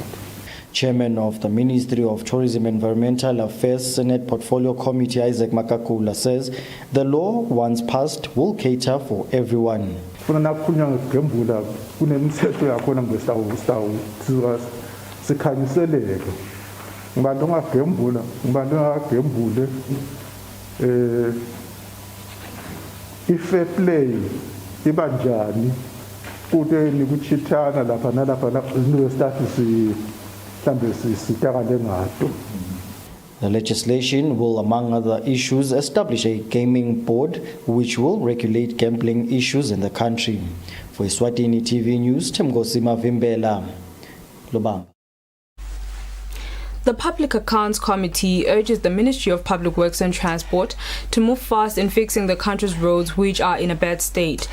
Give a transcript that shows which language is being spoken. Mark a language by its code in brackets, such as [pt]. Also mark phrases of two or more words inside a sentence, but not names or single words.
[en] Chairman of the Ministry of Tourism and Environmental Affairs Senate Portfolio Committee Isaac Makakula says the law, once passed, will cater for everyone. Ifair play [ss] ibanjani kude nikuchithana lapha nalapha no status mhlambe sitakale ngato. [en] The legislation will, among other issues, establish a gaming board which will regulate gambling issues in the country. For Eswatini TV News, Temgosima Vimbela, Lubamba. The Public Accounts Committee urges the Ministry of Public Works and Transport to move fast in fixing the country's roads which are in a bad state.